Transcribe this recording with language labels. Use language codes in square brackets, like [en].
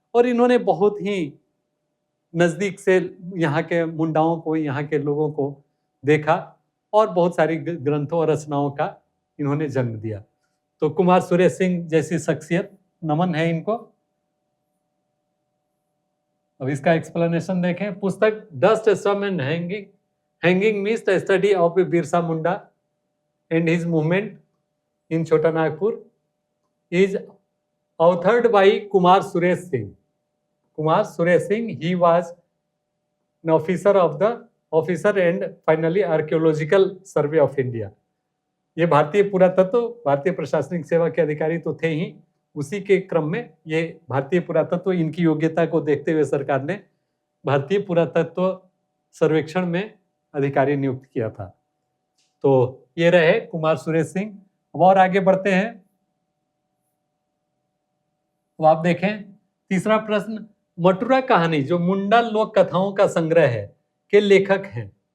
[hi] और इन्होंने बहुत ही नजदीक से यहाँ के मुंडाओं को, यहाँ के लोगों को देखा और बहुत सारी ग्रंथों और रचनाओं का इन्होंने जन्म दिया। तो कुमार सुरेश सिंह जैसी शख्सियत, नमन है इनको। अब इसका एक्सप्लेनेशन देखें। पुस्तक dust storm and hanging mist, study of Birsa Munda [en] and his movement in Chota Nagpur is authored by Kumar Suresh Singh. Kumar Suresh Singh, he was an officer and finally Archaeological Survey of India. [hi] ये भारतीय पुरातत्व, भारतीय प्रशासनिक सेवा के अधिकारी तो थे ही, उसी के क्रम में ये भारतीय पुरातत्व, इनकी योग्यता को देखते हुए सरकार ने भारतीय पुरातत्व सर्वेक्षण में अधिकारी नियुक्त किया था। तो ये रहे कुमार सुरेश सिंह। अब और आगे बढ़ते हैं, तो आप देखें तीसरा प्रश्न, मटुरा कहानी जो मुंडा लोक कथाओं का संग्रह है के लेखक हैं।